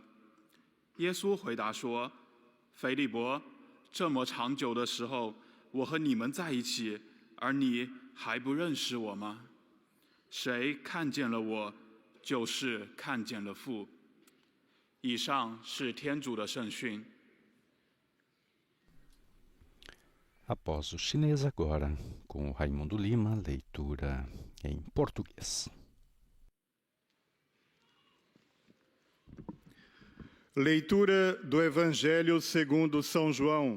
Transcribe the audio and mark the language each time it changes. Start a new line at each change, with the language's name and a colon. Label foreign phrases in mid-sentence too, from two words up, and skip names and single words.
Chinese: 耶稣回答说：“腓利伯，这么长久的时候，我和你们在一起，而你还不认识我吗？谁看见了我，就是看见了父。” 以上是天主的圣训。
Portuguese: Após o chinês agora, com o Raimundo Lima, leitura em português. Leitura do Evangelho segundo São João.